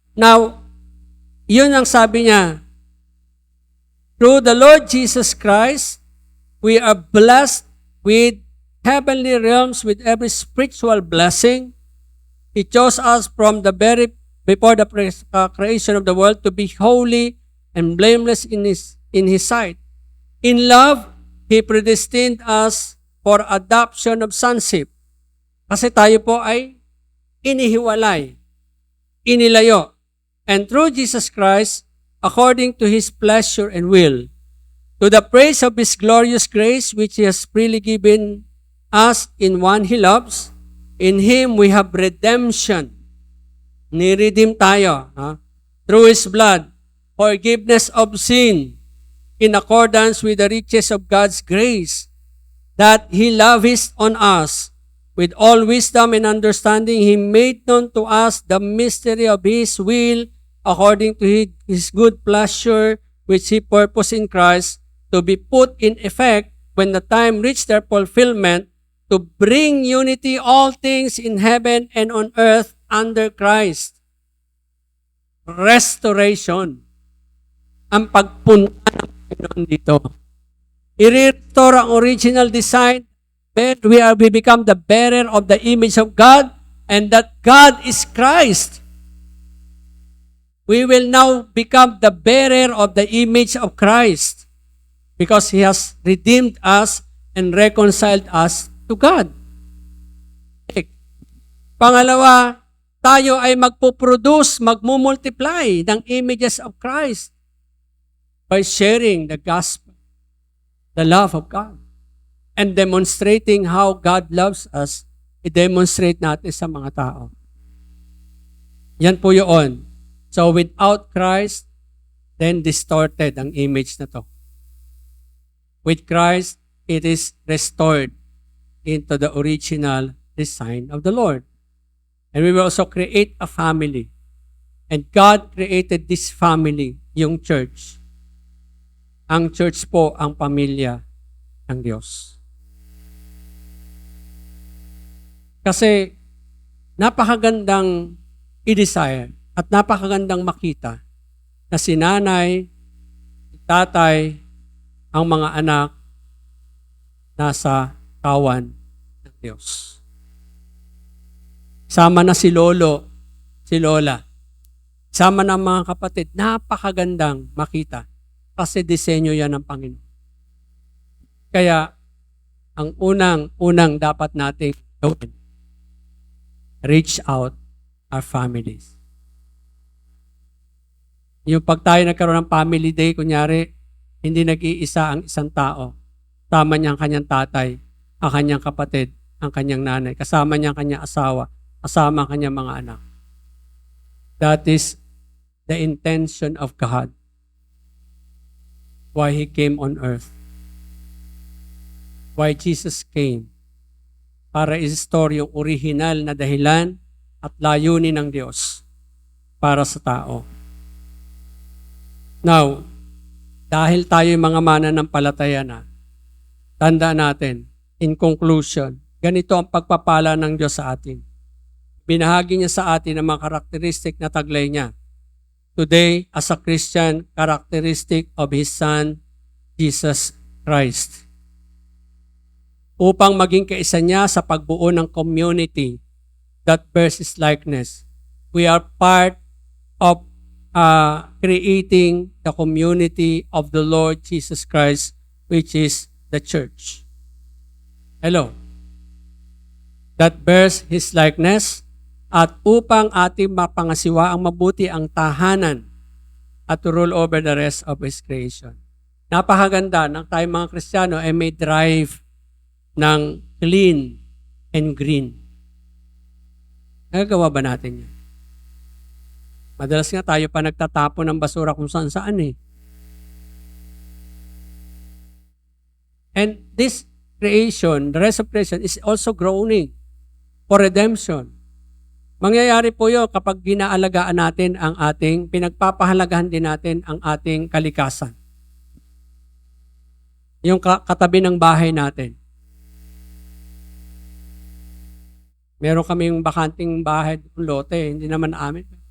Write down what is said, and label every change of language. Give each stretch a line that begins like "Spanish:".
English: Now,
Filipino: yun ang sabi niya,
English: through the Lord Jesus Christ, we are blessed with heavenly realms with every spiritual blessing. He chose us from the very before the creation of the world to be holy and blameless in His sight. In love, He predestined us for adoption of sonship.
Filipino: Kasi tayo po ay inihiwalay, inilayo.
English: And through Jesus Christ, according to His pleasure and will, to the praise of His glorious grace, which He has freely given us in one He loves, in Him we have redemption.
Filipino: Ni-redeem tayo.
English: Through His blood, forgiveness of sin, in accordance with the riches of God's grace, that He lavished on us. With all wisdom and understanding, He made known to us the mystery of His will, according to His good pleasure, which He purposed in Christ, to be put in effect when the time reached their fulfillment, to bring unity all things in heaven and on earth under Christ. Restoration.
Filipino: Ang pagpunta ng Panginoon dito. I-restore ang original design.
English: We become the bearer of the image of God, and that God is Christ. We will now become the bearer of the image of Christ because He has redeemed us and reconciled us to God.
Filipino: Pangalawa, tayo ay magpuproduce, magmumultiply
English: ng images of Christ by sharing the gospel, the love of God. And demonstrating how God loves us,
Filipino: i-demonstrate natin sa mga tao. Yan po yun.
English: So without Christ, then distorted ang image na to. With Christ, it is restored into the original design of the Lord. And we will also create a family. And God created this family, yung church.
Filipino: Ang church po ang pamilya ng Diyos. Kasi napakagandang i-desire at napakagandang makita na si nanay, tatay, ang mga anak nasa kawan ng Diyos. Sama na si lolo, si lola. Sama na mga kapatid. Napakagandang makita kasi disenyo yan ng Panginoon. Kaya ang unang dapat nating gawin,
English: reach out our families.
Filipino: Yung pag tayo nagkaroon ng family day, kunyari, hindi nag-iisa ang isang tao. Kasama niya ang kanyang tatay, ang kanyang kapatid, ang kanyang nanay. Kasama niya ang kanyang asawa, kasama ang kanyang mga anak.
English: That is the intention of God. Why He came on earth. Why Jesus came.
Filipino: Para i-restore yung original na dahilan at layunin ng Diyos para sa tao. Now, dahil tayo mga mananampalataya na, tandaan natin,
English: in conclusion,
Filipino: ganito ang pagpapala ng Diyos sa atin. Binahagi niya sa atin ang mga karakteristik na taglay niya.
English: Today, as a Christian, characteristic of His Son, Jesus Christ.
Filipino: Upang maging kaisa niya sa pagbuo ng
English: community that bears His likeness. We are part of creating the community of the Lord Jesus Christ, which is the church. Hello. That bears His likeness,
Filipino: at upang ating mapangasiwa ang mabuti ang tahanan
English: at to rule over the rest of His creation.
Filipino: Napakaganda ng tayong mga Kristiyano ay may drive ng clean and green. Nagagawa ba natin yun? Madalas nga tayo pa nagtatapon ng basura kung saan-saan eh.
English: And this creation, the rest of creation is also groaning for redemption.
Filipino: Mangyayari po yun kapag ginaalagaan natin ang ating, pinagpapahalagahan din natin ang ating kalikasan. Yung katabi ng bahay natin. Meron kaming bakanting bahay, lote, hindi naman amin.